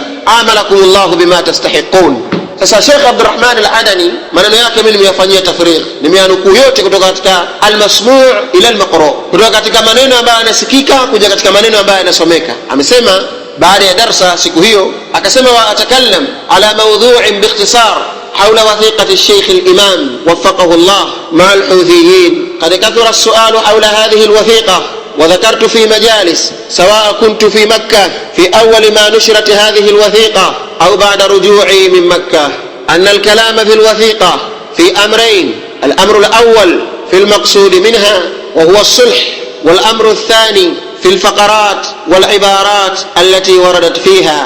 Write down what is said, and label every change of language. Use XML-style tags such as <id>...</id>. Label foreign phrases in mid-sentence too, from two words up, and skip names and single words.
<ar>عاملكم الله بما تستحقون.</ar> <sw>Sasa Sheikh Abdurrahman Al-Adani maneno yake mimi nimeyafanyia tafrigh, nimeanukuu yote kutoka katika</sw> <ar>المسموع إلى المقروء',</ar> <sw>kutoka katika maneno ambayo yanasikika kuja katika maneno ambayo yanasomeka. Amesema baada ya darsa siku hiyo, akasema</sw> <ar>وأتكلم على موضوع باختصار حول وثيقة الشيخ الإمام وفقه الله مع الحوثيين. قد كثر السؤال حول هذه الوثيقة، وذكرت في مجالس سواء كنت في مكة في أول ما نشرت هذه الوثيقة أو بعد رجوعي من مكة أن الكلام في الوثيقة في أمرين: الأمر الأول في المقصود منها وهو الصلح، والأمر الثاني في الفقرات والعبارات التي وردت فيها.</ar>